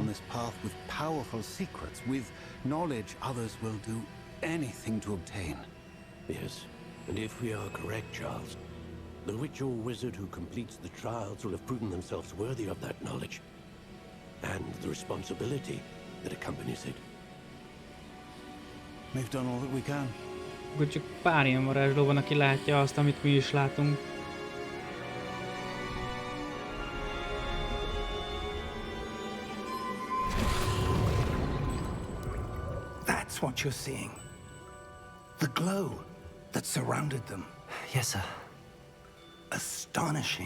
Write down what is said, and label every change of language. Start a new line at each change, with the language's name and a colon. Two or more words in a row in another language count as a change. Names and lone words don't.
English: on this path with powerful secrets, with knowledge others will do anything to obtain. Yes, and if we are correct, Charles, the witch or wizard who completes the trials will have proven themselves worthy of that knowledge, and the responsibility that accompanies it. We've done all that we can.
Hungarian: Akkor csak pár ilyen varázsló van, aki látja azt, amit mi is látunk.
English: That's what you're seeing. The glow that surrounded them. Yes, sir. Astonishing.